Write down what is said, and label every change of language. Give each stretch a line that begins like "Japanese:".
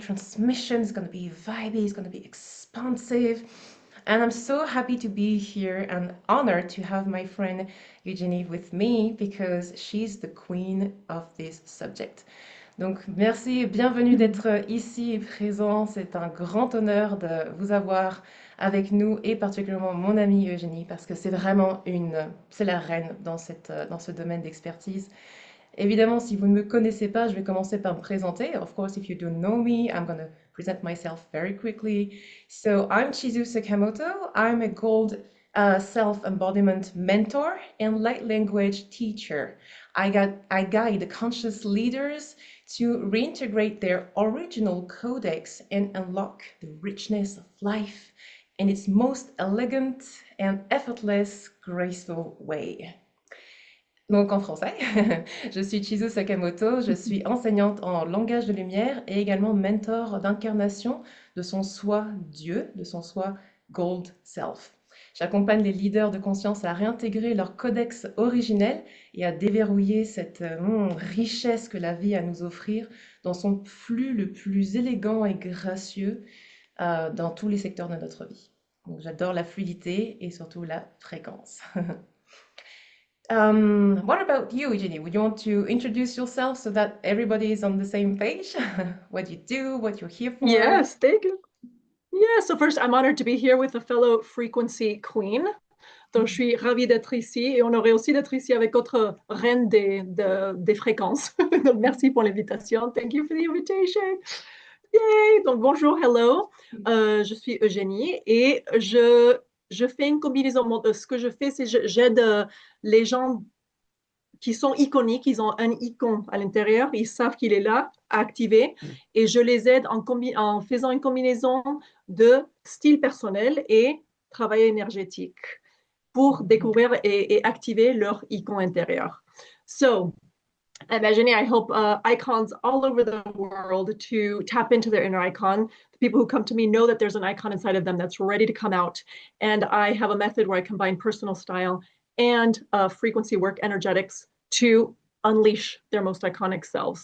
English: Transmission is going to be vibey, it's going to be expansive. And I'm so happy to be here and honored to have my friend Eugénie with me because she's the queen of this subject.
French: Donc, merci et bienvenue d'être ici et présent. C'est un grand honneur de vous avoir avec nous et particulièrement mon amie Eugénie parce que c'est la reine dans ce domaine d'expertise. Évidemment, si vous ne me connaissez pas, je vais commencer par me présenter.
English: Of course, if you don't know me, I'm going to present myself very quickly. So, I'm Chizu Sakamoto. I'm a gold self-embodiment mentor and light language teacher. I guide conscious leaders to reintegrate their original codex and unlock the richness of life in its most elegant and effortless, graceful way.
French: Donc en français, je suis Chizu Sakamoto, je suis enseignante en langage de lumière et également mentor d'incarnation de son soi Dieu, de son soi Gold Self. J'accompagne les leaders de conscience à réintégrer leur codex originel et à déverrouiller cette richesse que la vie a à nous offrir dans son flux le plus élégant et gracieux dans tous les secteurs de notre vie. Donc j'adore la fluidité et surtout la fréquence.
English: What about you, Eugenie? Would you want to introduce yourself so that everybody is on the same page? What you do, what you're here for? Yes, thank you. Yeah, so first, I'm honored to be here with a fellow frequency queen.
French: Donc, je suis ravie d'être ici et honorée aussi d'être ici avec votre reine des fréquences. Donc, merci pour l'invitation.
English: Thank you for the invitation. Yay!
French: Donc, bonjour,
English: hello.
French: Je suis Eugénie et je fais une combinaison. Ce que je fais, c'est j'aide les gens qui sont iconiques, ils ont un icône à l'intérieur, ils savent qu'il est là, à activer, et je les aide en faisant une combinaison de style personnel et travail énergétique pour découvrir et activer leur icône intérieur.
English: So,
French: imaginez,
English: I hope icons all over the world to tap into their inner icon. The people who come to me know that there's an icon inside of them that's ready to come out. And I have a method where I combine personal style and frequency work energetics to unleash their most iconic selves.